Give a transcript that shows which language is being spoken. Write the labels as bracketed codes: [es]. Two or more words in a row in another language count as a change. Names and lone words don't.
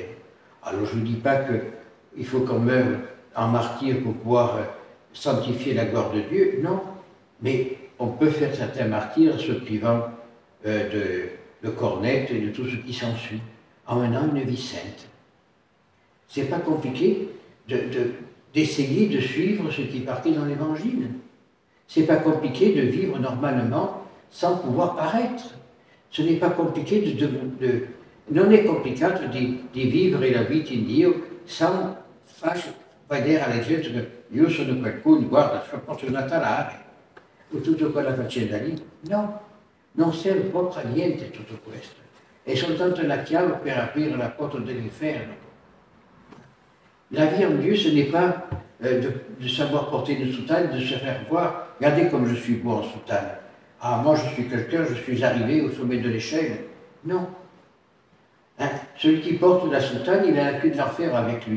[fr] Alors je ne dis pas qu'il faut qu'on meure en martyr pour pouvoir sanctifier la gloire de Dieu, non, mais on peut faire certains martyrs se privant de cornettes et de tout ce qui s'ensuit, en menant une vie sainte. C'est pas compliqué d'essayer de suivre ce qui est marqué dans l'Évangile. C'est pas compliqué de vivre normalement sans pouvoir paraître. Ce n'est pas compliqué [it] non è complicato di vivere la vita in Dio sans far vedere alla gente che io sono qualcuno, guarda, porto una talare, o tutto quella faccenda lì. No. Non serve proprio a niente tutto questo, è soltanto la chiave per aprire la porta dell'inferno. [fr] La vie en Dieu, ce n'est pas de savoir porter une soutane, de se faire voir, regardez comme je suis beau en soutane. Ah, moi je suis quelqu'un, je suis arrivé au sommet de l'échelle. Non. Celui qui porte la soutane, il a la clé de l'enfer avec lui.